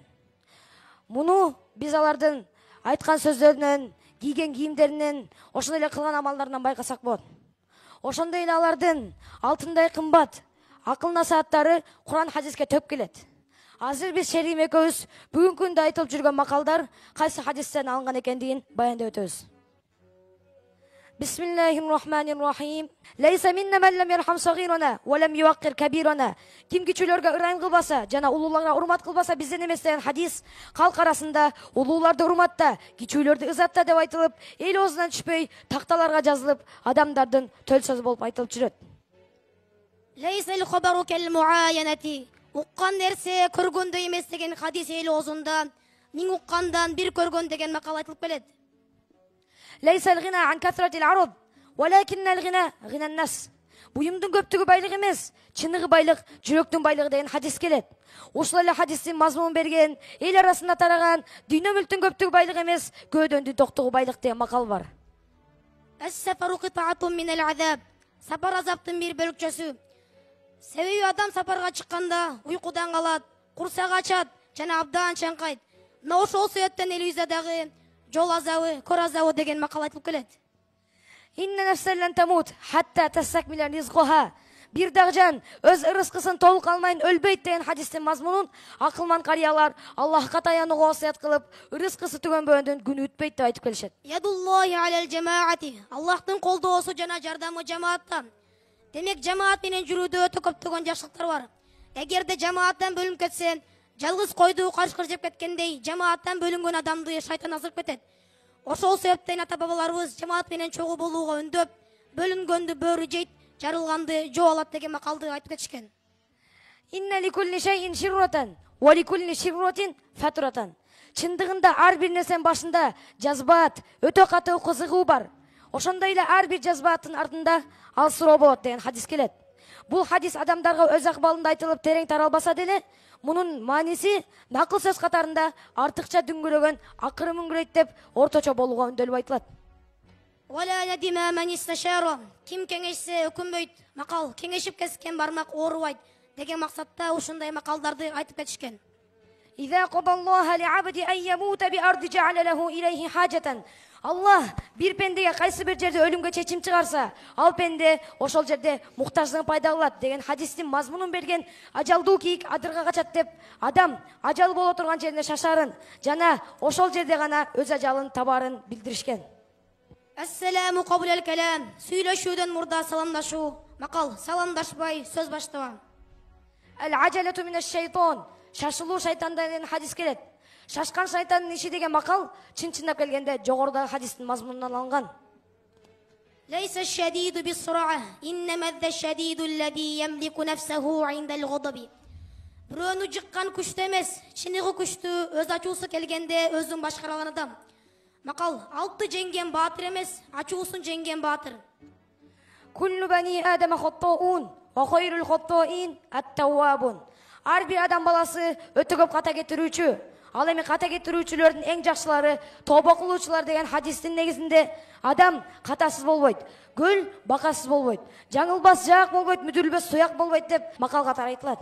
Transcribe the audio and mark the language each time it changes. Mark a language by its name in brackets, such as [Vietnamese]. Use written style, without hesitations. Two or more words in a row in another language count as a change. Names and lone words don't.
[Kyrgyz] Муну биз алардын айткан сөздөрүнөн, кийген кийимдеринен, ошондой эле кылган амалдарынан байкасак болот. Ошондой эле алардын алтындай кымбат акыл насааттары Куран хадиске төп келет. Азыр биз Шерим экөөбүз бүгүнкү күндө айтылып жүргөн макалдар кайсы хадистен алынган экендигин баяндап өтөбүз. [Arabic] بسم الله الرحمن الرحيم. ليس منا من لم يرحم صغيرنا ولم يوقر كبيرنا. [Kyrgyz] Ким кичүүлөргө ырайым кылбаса жана улууларга урмат кылбаса бизден эмес деген хадис калк арасында улууларды урматта, кичүүлөрдү ызатта деп айтылып, эл оозунан түшпөй такталарга жазылып, адамдардын төл сөзү болуп айтылып жүрөт. [Arabic] ليس الخبر كالمعاينة. [Kyrgyz] Уккан нерсе көргөндө эмес деген хадис эл оозунда миң уккандан бир көргөн деген макал айтылып келет. [Arabic] ليس الغنى عن كثرة العرض، ولكن الغنى غنى النفس. [Kyrgyz] Буюмдун көптүгү байлык эмес, чыныгы байлык жүрөктүн байлыгы деген хадис келет. Ушул эле хадистин мазмунун берген, эл арасында тараган дүйнө мүлктүн көптүгү байлык эмес, көөдөнүн токтугу байлык деген макал бар. [Arabic] السفر قطعة من العذاب. [Kyrgyz] Сапар азаптын бир бөлүкчөсү. Себеби адам сапарга чыкканда уйкудан калат, курсак ачат жана абдан чаңкайт. Мына ошол себептен элибизде дагы жол азабы, көр азабы деген макал айтылып келет. [Arabic] إن نفسا لن تموت حتى تستكمل رزقها. [Kyrgyz] Бир дагы жан өз ырыскысын толук алмайын өлбөйт деген хадистин мазмунун акылман карыялар Аллахка таянууга васыят кылып, ырыскысы түгөнбөгөндөн күнү өтпөйт деп айтып келишет. [Arabic] يد الله على الجماعة. [Kyrgyz] Аллахтын колдоосу жана жардамы жамаатта. Демек жамаат менен жүрүүдө өтө көптөгөн жакшылыктар бар. Эгерде жамааттан бөлүнүп кетсе, жалгыз койду кашкыр жеп кеткендей, жамааттан бөлүнгөн адамды шайтан азырып кетет. Ошол себептен ата бабаларыбыз жамаат менен чогуу болууга үндөп, бөлүнгөндү бөрү жейт, жарылганды жоо алат деген макалды айтып кетишкен. [Arabic] إن لكل شيء شرة ولكل شرة فترة. [Kyrgyz] Чындыгында ар бир нерсенин башында жазбаат, өтө катуу кызыгуу бар. Ошондой эле ар бир жазбааттын артында алсыроо болот деген хадис келет. Бул хадис адамдарга өз акыбалында айтылып терең таралбаса деле, мунун мааниси накыл сөз катарында артыкча дүңгүрөгөн акыры мүңгүрөйт деп орточо болууга үндөлүп айтылат. [Arabic] ولا ندم من استشار. [Kyrgyz] Ким кеңешсе өкүнбөйт. Макал кеңешип кескен бармак оорубайт деген максатта ушундай макалдарды айтып кетишкен. [Arabic] إذا قضى الله لعبد أن يموت بأرض جعل له إليها حاجة. [Kyrgyz] Аллах бир пендеге кайсы бир жерде өлүмгө чечим чыгарса, ал пенде ошол жерде муктаждыгын пайда кылат деген хадистин мазмунун берген ажалдуу кийик адырга качат деп, адам ажал боло турган жерине шашарын жана ошол жерде гана өз ажалын табарын билдиришкен. [Arabic] السلام قبل الكلام. [Kyrgyz] Сүйлөшүүдөн мурда саламдашуу. Макал саламдашпай сөз баштаба. [Arabic] العجلة من الشيطان. [Kyrgyz] Шашылуу шайтандан деген хадис келет. Шашкан шайтандын иши деген макал чын-чындап келгенде жогорудагы хадистин мазмунунан алынган. [Arabic] ليس الشديد بالصرعة، إنما الشديد الذي يملك نفسه عند الغضب. [Kyrgyz] Бирөөнү жыккан күчтө эмес, чыныгы күчтүү өз ачуусу келгенде өзүн башкара алган адам. Макал алты жеңген баатыр эмес, ачуусун жеңген баатыр. [Arabic] كل بني آدم خطاء وخير الخطائين التوابون. [Kyrgyz] Ар бир адам баласы өтө көп ката кетирүүчү. Ал эми ката кетирүүчүлөрдүн эң жакшылары тобо кылуучулар деген хадистин негизинде адам катасыз болбойт, көл бакасыз болбойт, жаңылбас жаак болбойт, мүдүрүлбөс суяк болбойт деп макал катары айтылат.